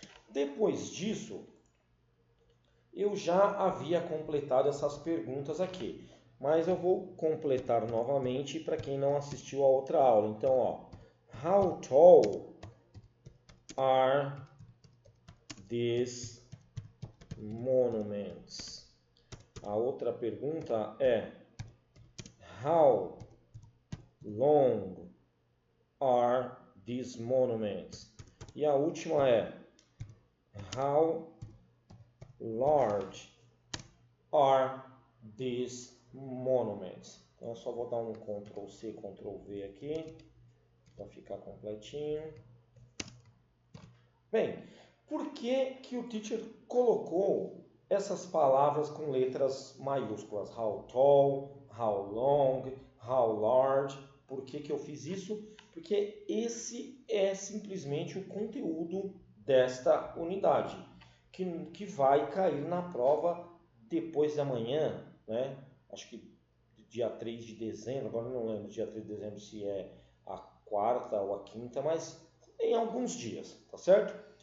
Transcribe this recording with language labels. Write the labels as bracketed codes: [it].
[pt] Depois disso, eu já havia completado essas perguntas aqui, mas eu vou completar novamente para quem não assistiu a outra aula. Então, ó, [en] how tall are these monuments? [pt] A outra pergunta é [en] how long are these monuments? [pt] E a última é [en] how large are these monuments? [pt] Então eu só vou dar um Ctrl C, Ctrl V aqui para ficar completinho. Bem, por que que o teacher colocou essas palavras com letras maiúsculas? [en] How tall, how long, how large. [pt] Por que que eu fiz isso? Porque esse é simplesmente o conteúdo desta unidade, que vai cair na prova depois de amanhã, né? Acho que dia 3 de dezembro, agora não lembro dia 3 de dezembro se é a quarta ou a quinta, mas em alguns dias, tá certo?